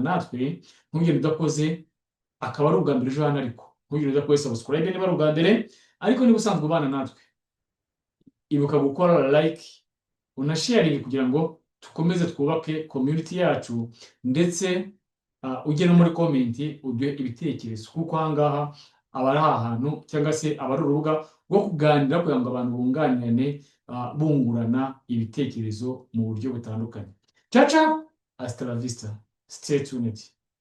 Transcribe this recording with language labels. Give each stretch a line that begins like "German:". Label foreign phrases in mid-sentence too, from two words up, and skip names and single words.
Kinyarwanda: natwe, ntugire udakoze akaba ari ubwa mbere ejo hano, ariko ntugire udakoze subscribe niba ari ubwa mbere, ariko niba usanzwe ubana natwe ibuka gukora like unasharing kugira ngo tukomeze twubake community yacu, ndetse ujye no muri komenti uduhe ibitekerezo, kuko ahangaha aba ari ahantu cyangwa se aba ari urubuga rwo kuganira kugira ngo abantu bunganirane, bungurana ibitekerezo mu buryo butandukanye.
Italian: Ciao ciao,
Spanish: hasta la vista,
English: stay tuned.